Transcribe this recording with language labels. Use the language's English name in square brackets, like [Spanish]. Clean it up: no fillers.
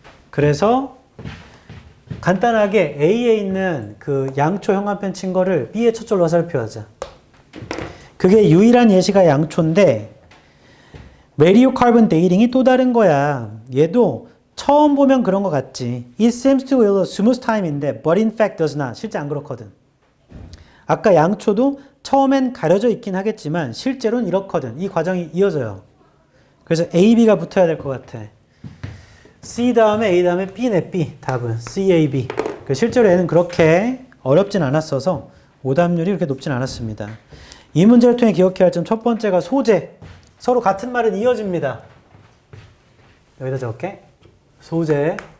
[Korean] 그래서 간단하게 A에 있는 그 양초 형광펜 친 거를 B의 첫 줄로 살펴하자. 그게 유일한 예시가 양초인데 radiocarbon dating이 또 다른 거야. 얘도 처음 보면 그런 것 같지. [English] It seems to yield a smooth time인데 but in fact does not. [Korean] 실제 안 그렇거든. 아까 양초도 처음엔 가려져 있긴 하겠지만 실제로는 이렇거든. 이 과정이 이어져요. 그래서 A, B가 붙어야 될 것 같아. C 다음에 A 다음에 B네, B. 답은 C, A, B. 실제로 얘는 그렇게 어렵진 않았어서 오답률이 그렇게 높진 않았습니다. 이 문제를 통해 기억해야 할 점 첫 번째가 소재. 서로 같은 말은 이어집니다. 여기다 적을게. 소재.